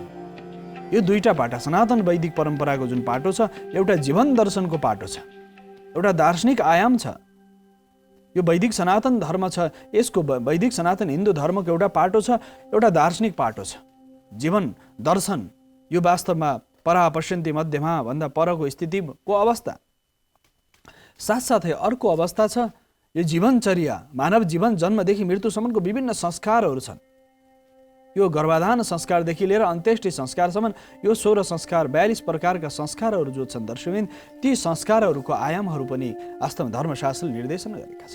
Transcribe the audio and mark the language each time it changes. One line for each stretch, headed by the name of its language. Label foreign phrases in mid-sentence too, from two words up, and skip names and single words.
Nepali: यो दुईटा पाटा सनातन वैदिक परम्पराको जुन पाटो छ, एउटा जीवन दर्शनको पाटो छ, एउटा दार्शनिक आयाम छ। यो वैदिक सनातन धर्म छ, यसको वैदिक सनातन हिन्दू धर्मको एउटा पाटो छ, एउटा दार्शनिक पाटो छ। जीवन दर्शन यो वास्तवमा
Sanskrit: परा पश्यन्ति मध्यमा
Nepali: भन्दा परको स्थितिको अवस्था। साथसाथै अर्को अवस्था छ यो जीवनचर्या, मानव जीवन जन्मदेखि मृत्युसम्मको विभिन्न संस्कारहरू छन्। यो गर्भाधान संस्कारदेखि लिएर अन्त्येष्टि संस्कारसम्म यो 16 संस्कार, 42 प्रकारका संस्कारहरू जो छन् दर्शकबिन, ती संस्कारहरूको आयामहरू पनि वास्तवमा धर्मशास्त्रले निर्देशन गरेका छन्।